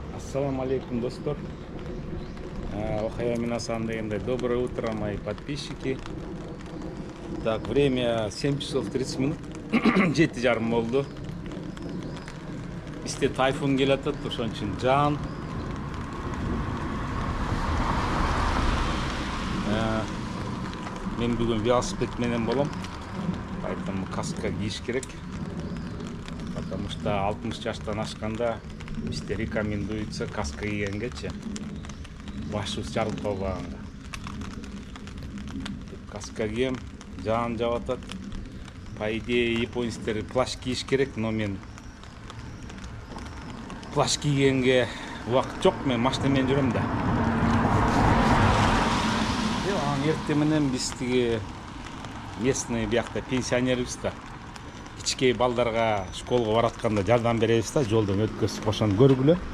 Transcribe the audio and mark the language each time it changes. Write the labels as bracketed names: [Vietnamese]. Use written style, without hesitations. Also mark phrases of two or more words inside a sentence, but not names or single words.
[Arabic] السلام عليكم, достор. [Japanese] おはよう皆さん дегенде. [Russian] Доброе утро, мои подписчики. Так, время 7 часов 30 минут. [Kyrgyz] 7:30 болду. Бизде тайфун келатат, ошон үчүн жаан. Мен бүгүн велосипед менен болом. Поэтому каска кийиш керек. [Russian] Потому что [Kyrgyz] 60 жаштан ашканда бизде рекомендуется каска кийгенгечи. Башыбыз жарылып калбаганга. Каска кийем, жаан жаап атат. [Russian] По идее, [Kyrgyz] японецтер плащ кийиш керек, но мен плащ кийгенге убакыт жок, мен машина менен жүрөм да. Эртең менен биз тиги местный биякта пенсионербиз да. Кичкей балдарга школго баратканда жардам беребиз да, жолдон өткөзүп ошону көргүлө.